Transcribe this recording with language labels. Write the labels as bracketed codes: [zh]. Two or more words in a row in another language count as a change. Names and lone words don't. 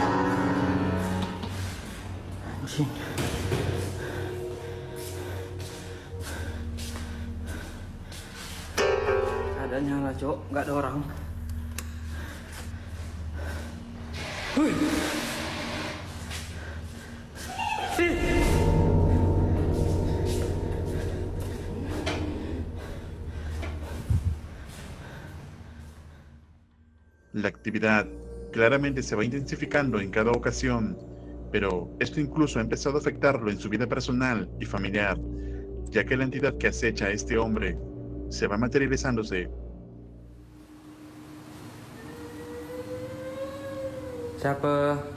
[id] Anjing. Nggak nyala, Cok. Nggak ada orang. Wih. [es] La actividad claramente se va intensificando en cada ocasión, pero esto incluso ha empezado a afectarlo en su vida personal y familiar, ya que la entidad que acecha a este hombre se va materializándose. [id] Siapa?